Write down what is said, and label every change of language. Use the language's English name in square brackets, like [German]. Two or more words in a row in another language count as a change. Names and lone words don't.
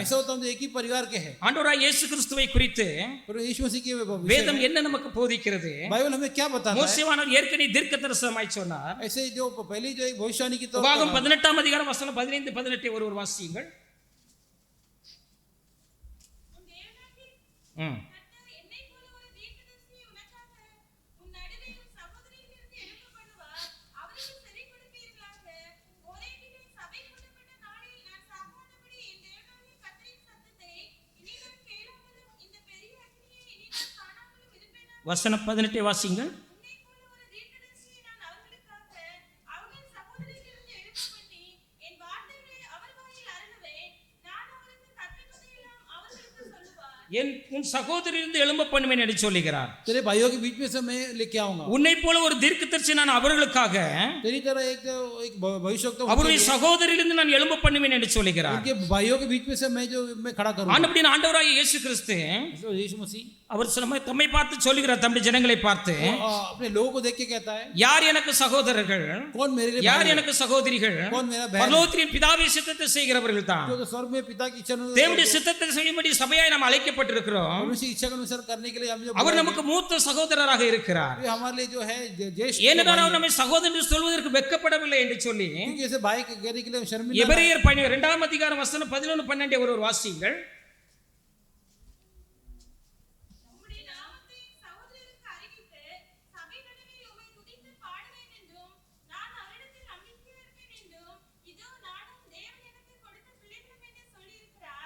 [Hindi] ऐसा होता है हम जो एक ही परिवार के हैं। [Tamil] ஆண்டவராய் இயேசு கிறிஸ்துவை குறித்து [Hindi] पर यीशु मसीह के विषय [Tamil] வேதம் [Hindi] में [Tamil] என்ன நமக்கு போதிக்கிறது? [Hindi] बाइबल हमें क्या बताता है? [Tamil] மோசேவானவர் ஏற்கனவே தீர்க்கதரிசனமாய் சொன்னார். [Hindi] ऐसे जो पहली जो एक भविष्यवाणी की तो [Tamil] உபாகம் 18ஆம் அதிகாரம் வசனம் 15 18 ஒரு வாசியுங்கள். உன் தேவனாகிய ம். கர்த்தர் என்னைப் போல ஒரு தீர்க்கதரிசியை உனக்காக உன் நடுவே உன் சகோதரியிலிருந்து எழும்ப பண்ணுவார். அவருக்கு செவி கொடுப்பீர்களாக. ஓரேபிலே சபை கூட்டப்பட்ட நாளில் நான் சாகாதபடி என் தேவனாகிய கர்த்தரின் சத்தத்தை இனிவரும் கேளாமலும் இந்த பெரிய அக்கினியை இனிவரும் காணாமலும் இருப்பேனாக. வசனம் 18 வாசியுங்கள். உன்னைப் போல ஒரு தீர்க்கதரிசியை நான் அவர்களுக்காக அவர்கள் சகோதரியிலிருந்து எழும்ப பண்ணி என் வார்த்தைகளை அவர் வாயில் அருளுவேன். நான் அவருக்கு கற்பிப்பதையெல்லாம் அவர்களுக்கு சொல்லுவார். உன் சகோதரியிலிருந்து எழும்ப பண்ணுவேன் என்று சொல்லுகிறார். [Hindi] तेरे भाइयों के बीच में से मैं लेके आऊंगा। [Tamil] உன்னை போல ஒரு தீர்க்கதரிசி நான் அவர்களுக்காக [Hindi] तेरी तरह एक भविष्यवक्ता [Tamil] அவருடைய சகோதரியிலிருந்து நான் எழும்ப பண்ணுவேன் என்று சொல்லுகிறார். [Hindi] उनके भाइयों के बीच में से मैं खड़ा करूंगा। [Tamil] ஆண்டவரின் ஆண்டவராகிய இயேசு கிறிஸ்து [Hindi] यीशु मसीह [Tamil] அவர் தம்மை பார்த்து சொல்லுகிறார், தம்முடைய ஜனங்களை பார்த்து, [Hindi] अपने लोगों को देख के कहता है, [Tamil] யார் எனக்கு சகோதரர்கள், [Hindi] कौन मेरे लिए [Tamil] யார் [Hindi] भाई है? [Tamil] எனக்கு சகோதரிகள்? [Hindi] कौन मेरा बहन है? [Tamil] பரலோகத்தின் பிதாவின் சித்தத்தை செய்கிறவர்கள் தான். [Hindi] जो स्वर्ग में पिता की इच्छा अनुसार [Tamil] தேவனுடைய சித்தத்தை செய்யும்படி சபையாய் நாம் அழைக்கப்பட்டிருக்கிறோம். [Hindi] परमेश्वर की इच्छा के अनुसार करने के लिए हम जो [Tamil] அவர் நமக்கு மூத்த சகோதரராக இருக்கிறார். [Hindi] ये हमारे लिए जो है ज्येष्ठ [Tamil] ஏனென்றால் அவர் நம்மை சகோதரன் என்று சொல்வதற்கு வெட்கப்படவில்லை என்று சொல்லி [Hindi] क्योंकि ऐसे भाई के कहने के लिए हम शर्मिंदा [Tamil] எபிரேயர் 2ஆம் அதிகாரம் வசனம் 11 12 ஒரு வாசியுங்கள். உம்முடைய நாமத்தை என் சகோதரருக்கு அறிவித்து சபை நடுவே உம்மை துதித்து பாடுவேன் என்றும் நான் அவரிடத்தில் நம்பிக்கையா இருப்பேன் என்றும் இதோ நானும் தேவன் எனக்கு கொடுத்த பிள்ளைகளும் என்று சொல்லியிருக்கிறார்.